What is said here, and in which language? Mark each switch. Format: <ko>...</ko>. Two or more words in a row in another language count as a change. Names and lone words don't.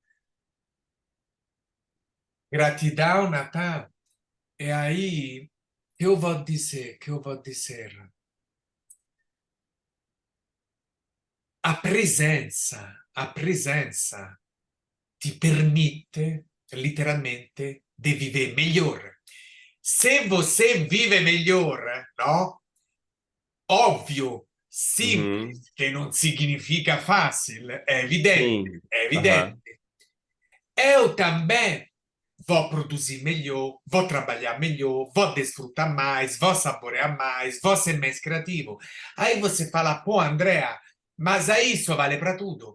<pt>Gratidão, Natan. E aí, que eu vou dizer? A presença ti permite, literalmente,</pt> <it>di vivere meglio.</it> <pt>Se você vive melhor, no? Ovvio, Uhum. simples,</pt> <it>che non significa fácil,</it> <pt>Sim. é Aham. evidente. Eu também vou produzir melhor, vou trabalhar melhor, vou desfrutar mais, vou saborear mais, vou ser mais criativo. Aí você fala, pô, Andrea, mas aí isso vale para tudo.</pt>